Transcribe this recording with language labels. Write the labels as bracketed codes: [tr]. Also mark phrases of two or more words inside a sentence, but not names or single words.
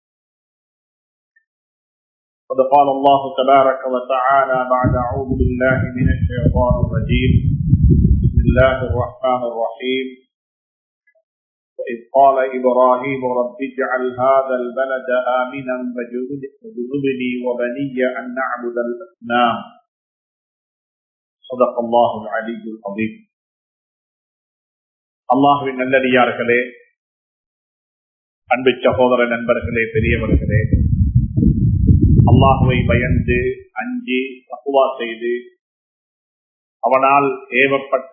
[ar] قد قال الله تبارك وتعالى بعد أعوذ بالله من الشيطان الرجيم بسم الله الرحمن الرحيم وإذ قال إبراهيم رب اجعل هذا البلد آمنا واجنبني وبني أن نعبد الأصنام صدق الله العلي العظيم. [ta] அல்லாஹ்வின் நல்லடியார்களே, அன்பு சகோதர நண்பர்களே, பெரியவர்களே, அல்லாஹ்வை பயந்து அஞ்சி தக்வா செய்து அவனால் ஏவப்பட்ட